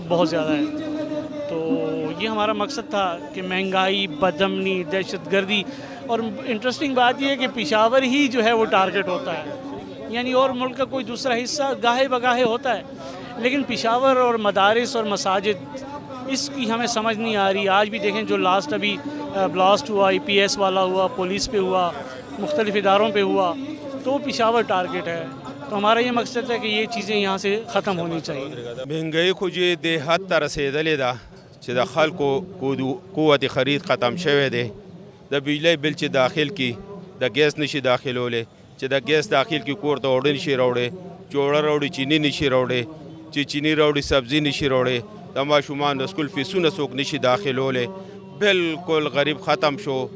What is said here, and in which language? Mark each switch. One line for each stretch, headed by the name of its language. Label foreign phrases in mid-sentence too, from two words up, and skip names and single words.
Urdu: بہت زیادہ ہے تو یہ ہمارا مقصد تھا کہ مہنگائی بدامنی دہشت گردی اور انٹرسٹنگ بات یہ ہے کہ پشاور ہی جو ہے وہ ٹارگٹ ہوتا ہے یعنی اور ملک کا کوئی دوسرا حصہ گاہے بگاہے ہوتا ہے لیکن پشاور اور مدارس اور مساجد اس کی ہمیں سمجھ نہیں آ رہی آج بھی دیکھیں جو لاسٹ ابھی بلاسٹ ہوا EPS والا ہوا پولیس پہ ہوا مختلف اداروں پہ ہوا تو پشاور ٹارگٹ ہے تو ہمارا یہ مقصد ہے کہ یہ چیزیں یہاں سے ختم ہونی چاہیے
Pashto: مهنګۍ خو چې د حد ته رسېدلې ده چې د خلکو قوت خرید ختم شوی دی د بجلی بل چې داخل کی د ګیس نشي داخلولی چې د ګیس داخل کی کور ته اوړه نشي راوړی چې اوړه راوړي چینی نشي راوړی چې چینی راوړي سبزي نشي راوړی د ماشومان د سکول فیسونه څوک نشي داخلولی بالکل غریب ختم شو